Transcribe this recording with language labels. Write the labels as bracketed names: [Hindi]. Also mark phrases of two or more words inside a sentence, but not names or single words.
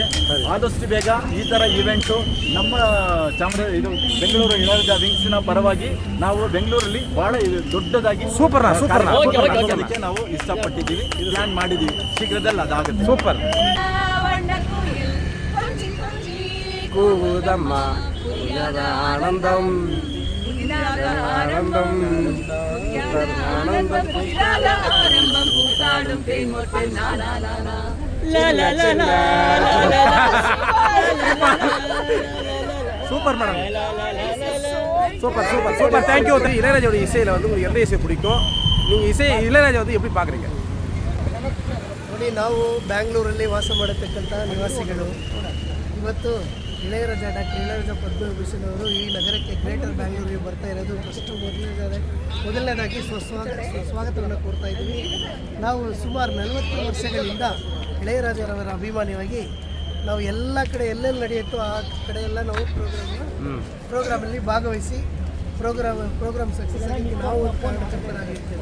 [Kannada] ಆದಷ್ಟು ಬೇಗ ಈ ಥರ ಇವೆಂಟು ನಮ್ಮ ಇದು ಬೆಂಗಳೂರು ಇಳೆಯರಾಜ ವಿಂಗ್ಸ್ನ ಪರವಾಗಿ ನಾವು ಬೆಂಗಳೂರಲ್ಲಿ ಬಹಳ ದೊಡ್ಡದಾಗಿ ಅದಕ್ಕೆ ನಾವು ಇಷ್ಟಪಟ್ಟಿದ್ದೀವಿ, ಪ್ಲಾನ್ ಮಾಡಿದ್ದೀವಿ. ಶೀಘ್ರದಲ್ಲಿ ಅದಾಗುತ್ತೆ. ಸೂಪರ್. [Tamil] கூவுதம்மா ஆனந்தம் ஆனந்தம் ஆனந்தம் ஆரம்பம் கூத்தாடும் தேன்மொட்டு [English] super madam, super super super. [Tamil] தேங்க்யூ. இளையராஜாவுடைய இசையில் வந்து உங்களுக்கு எந்த இசை பிடிக்கும்? நீங்கள் இளையராஜா வந்து எப்படி பார்க்குறீங்க? [Kannada] ನೋಡಿ, ನಾವು ಬ್ಯಾಂಗ್ಳೂರಲ್ಲಿ ವಾಸ ಮಾಡತಕ್ಕಂಥ ನಿವಾಸಿಗಳು. ಇವತ್ತು ಡಾಕ್ಟರ್ ಇಳೆಯರಾಜ ಪದ್ಮವಿಭೂಷಣ್ ಅವರು ಈ ನಗರಕ್ಕೆ ಗ್ರೇಟರ್ ಬ್ಯಾಂಗ್ಳೂರಿಗೆ ಬರ್ತಾ ಇರೋದು ಫಸ್ಟು ಮೊದಲನೇದಾಗಿ ಸ್ವಾಗತವನ್ನು ಕೋರ್ತಾ ಇದ್ದೀವಿ. ನಾವು ಸುಮಾರು 40 ವರ್ಷಗಳಿಂದ ಇಳೆಯರಾಜರವರ ಅಭಿಮಾನಿಯಾಗಿ ನಾವು ಎಲ್ಲ ಕಡೆ ಎಲ್ಲೆಲ್ಲಿ ನಡೆಯುತ್ತೋ ಆ ಕಡೆ ಎಲ್ಲ ನಾವು ಪ್ರೋಗ್ರಾಮಲ್ಲಿ ಭಾಗವಹಿಸಿ ಪ್ರೋಗ್ರಾಮ್ ಸಕ್ಸಸ್ ಆಗಿ ನಾವು ಕಾರಣಕರ್ತರಾಗಿರ್ತೇವೆ.